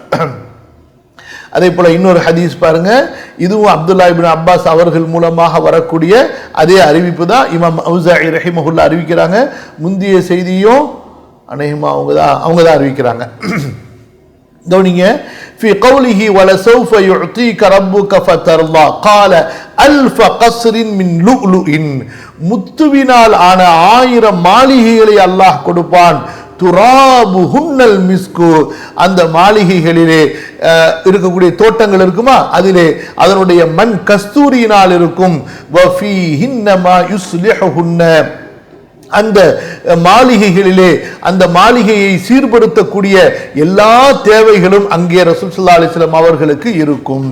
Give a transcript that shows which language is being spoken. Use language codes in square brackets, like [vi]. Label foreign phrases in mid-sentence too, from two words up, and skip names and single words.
[ta] அதே போல இன்னொரு ஹதீஸ் பாருங்க, இதுவும் அப்துல்லா இப்னு அப்பாஸ் அவர்கள் மூலமாக வரக்கூடிய அதே அறிவிப்பு தான். இமாம் அவுஸாஇ ரஹிமஹுல்லாஹ் அறிவிக்கிறாங்க. முந்திய செய்தியும் அநேகமா அவங்க தான் அறிவிக்கிறாங்க. கவனிங்க, [ar] في قوله ولسوف يعطيك ربك فترضى قال ألف قصر من لؤلؤ [ta] முத்துவினால் ஆன 1000 மாளிகைகளை அல்லாஹ் கொடுப்பான். [ar] ترابهن المسك, [ta] அந்த மாளிகைகளிலே இருக்கக்கூடிய தோட்டங்கள் இருக்குமா, அதிலே அதனுடைய மண் கஸ்தூரியினால் இருக்கும். [ar] وفيهن ما يصلحهن, [ta] அந்த மாளிகைகளிலே அந்த மாளிகையை சீர்படுத்தக்கூடிய எல்லா தேவைகளும் அங்கே ரசூல் [ar] صلى الله عليه وسلم [ta] அவர்களுக்கு இருக்கும்.